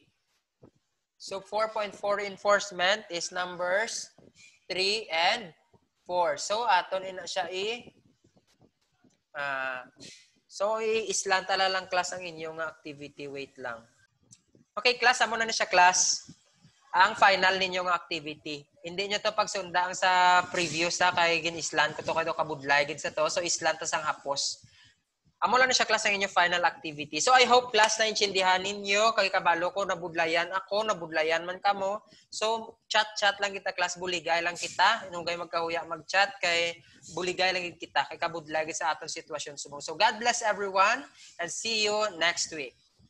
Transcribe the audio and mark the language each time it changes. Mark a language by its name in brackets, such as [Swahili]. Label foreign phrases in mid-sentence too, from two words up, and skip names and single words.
[English] So 4.4 reinforcement is numbers 3 and 4. [Hiligaynon] So aton ina siya so i-islanta lang class ang inyong activity. Wait lang. Okay class, amo na siya class. Ang final ninyong activity. Hindi nyo to pagsunda ang sa previous sa kay gin-islant ko to kayo kabudlay gin sa to. So islanta sang hapos. Amo lang na siya class ang inyong final activity. So [English] I hope [Hiligaynon] class na intindihan ninyo kay kabalo ko nabudlayan ako, nabudlayan man kamo. So chat lang kita class, buligay lang kita. Inungay magkahuya mag-chat kay buligay lang kita kay kabudlay sa atong sitwasyon subong. [English] So God bless everyone and see you next week.